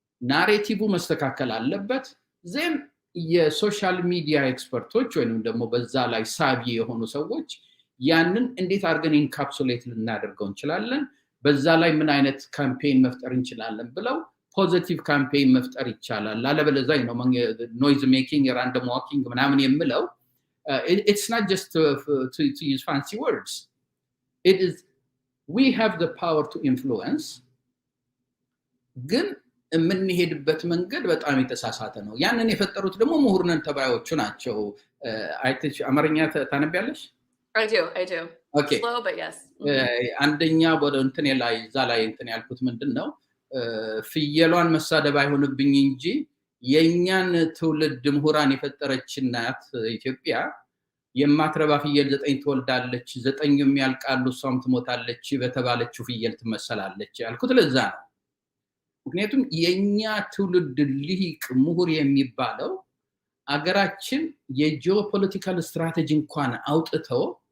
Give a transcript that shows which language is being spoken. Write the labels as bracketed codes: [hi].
[am] ናሬቲቭ መስተካከል አለበት። ዘን የሶሻል ሚዲያ ኤክስፐርቶች ወይንም ደግሞ በዛ ላይ ሳቢ የሆኑ ሰዎች ያንን እንዴት አድርገን ኢንካፕሱሌት ልናደርገው እንችላለን፣ በዛ ላይ ምን አይነት ካምፔን መፍጠር እንችላለን ብለው ፖዚቲቭ ካምፔን መፍጠር ይቻላል። አለበለዚያ ነው ኖይዝ ሜኪንግ ራንደም ዋኪንግ ምናምን የምለው [en] it's not just to use fancy words. It is we have the power to influence. [am] ግን የምንሄድበት መንገድ በጣም የተሳሳተ ነው። ያንን የፈጠሩት ደግሞ ምሁርነን ተባዮቹ ናቸው። አይተሽ አማርኛ ታነቢያለሽ? [en] I do. Okay. Slow but yes. [am] አንደኛ ወደ እንትን ላይ ዛ ላይ እንትን ያልኩት ምንድነው ፍየሏን መሳደብ አይሆንብኝ እንጂ የኛን ትውልድ ምሁራን የፈጠረች እናት ኢትዮጵያ የማትረባ ፍየል 9 ትወልዳለች፣ 9ም ያልቃሉ እሷም ትሞታለች በተባለችው ፍየል ትመሰላለች ያልኩት ለዛ ነው። ምክንያቱም የኛ ትውልድ ልሂቅ ምሁር የሚባለው አገራችን የጂኦፖለቲካል ስትራቴጂ እንኳን አውጥተው